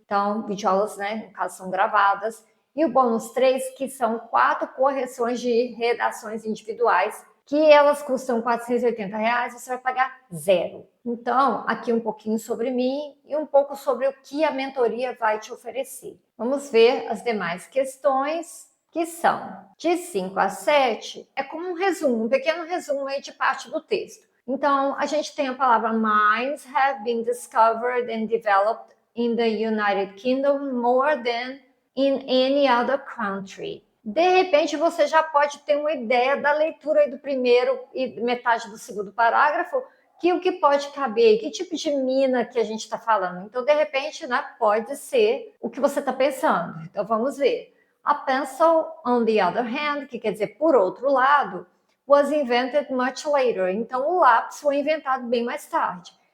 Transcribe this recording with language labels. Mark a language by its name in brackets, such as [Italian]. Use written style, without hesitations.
[Portuguese] Então, videoaulas, né, no caso, são gravadas. E o bônus 3, que são 4 correções de redações individuais, que elas custam R$ 480, você vai pagar zero. Então, aqui um pouquinho sobre mim e um pouco sobre o que a mentoria vai te oferecer. Vamos ver as demais questões, que são de 5 a 7, é como um resumo, um pequeno resumo aí de parte do texto. Então, a gente tem a palavra [English] mines have been discovered and developed in the United Kingdom more than in any other country. [Portuguese] De repente, você já pode ter uma ideia da leitura do primeiro e metade do segundo parágrafo, que o que pode caber, que tipo de mina que a gente está falando. Então, de repente, né, pode ser o que você está pensando. Então, vamos ver. [English] A pencil, on the other hand, [Portuguese] que quer dizer por outro lado, [English] was invented much later. [Portuguese] Então, o lápis foi inventado bem mais tarde.